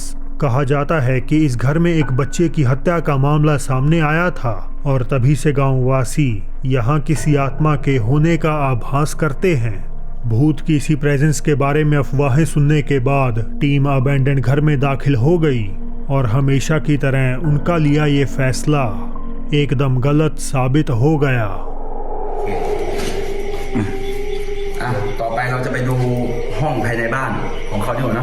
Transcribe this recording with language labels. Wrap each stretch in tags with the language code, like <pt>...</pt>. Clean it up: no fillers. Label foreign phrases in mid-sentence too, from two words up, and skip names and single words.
<hi>कहा जाता है कि इस घर में एक बच्चे की हत्या का मामला सामने आया था और तभी से गांववासी यहाँ किसी आत्मा के होने का आभास करते हैं। भूत की इसी प्रेजेंस के बारे में अफवाहें सुनने के बाद टीम अबैंडन घर में दाखिल हो गई और हमेशा की तरह उनका लिया ये फैसला एकदम गलत साबित हो गया।</hi> <th>ต่อไปเราจะไปดูห้องภายในบ้านของเขาดีกว่านะ</th>